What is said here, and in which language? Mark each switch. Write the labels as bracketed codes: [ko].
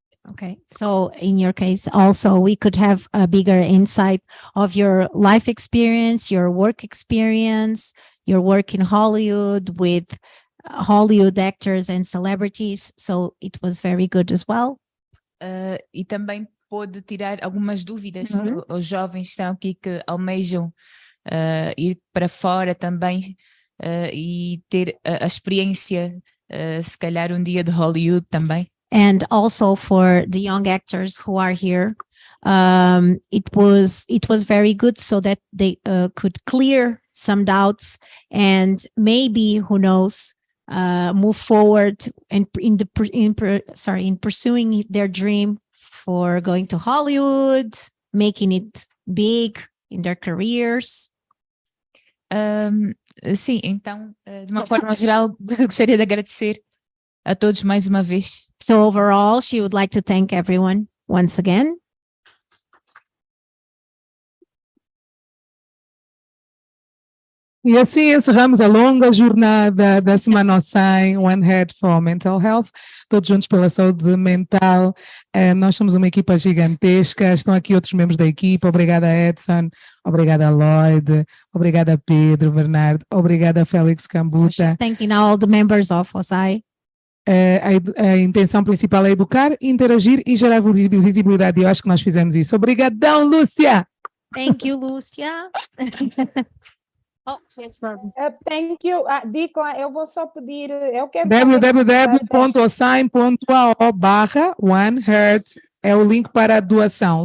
[en] Okay, so in your case also we could have a bigger insight of your life experience, your work experience, your work in Hollywood with Hollywood actors and celebrities, so it was very good as well. [pt] E também pôde tirar algumas dúvidas aos jovens que estão aqui que almejam ir para fora também e ter a experiência, se calhar um dia de Hollywood também. [en] And also for the young actors who are here, it was very good so that they could clear some doubts and maybe, who knows, move forward and in pursuing their dream for going to Hollywood, making it big in their careers. [pt] Sim, então, de uma forma geral, gostaria de agradecer a todos mais uma vez. [en] So overall, she would like to thank everyone once again. [pt] E assim encerramos a longa jornada da Semana 100, One Head for Mental Health, todos juntos pela saúde mental. Nós somos uma equipa gigantesca, estão aqui outros membros da equipa. Obrigada, Edson, obrigada, Lloyd, obrigada, Pedro, Bernardo, obrigada, Félix [en] So [pt] Cambuta. [en] she's thanking all the members of OSAI. [pt] A intenção principal é educar, interagir e gerar visibilidade. Eu acho que nós fizemos isso. Obrigadão, Lúcia! [en] Thank you, Lúcia. Oh, she's frozen. Thank you. [pt] Dicla, eu vou só pedir, eu quero www.osai.ao/OneHeart é o link para a doação.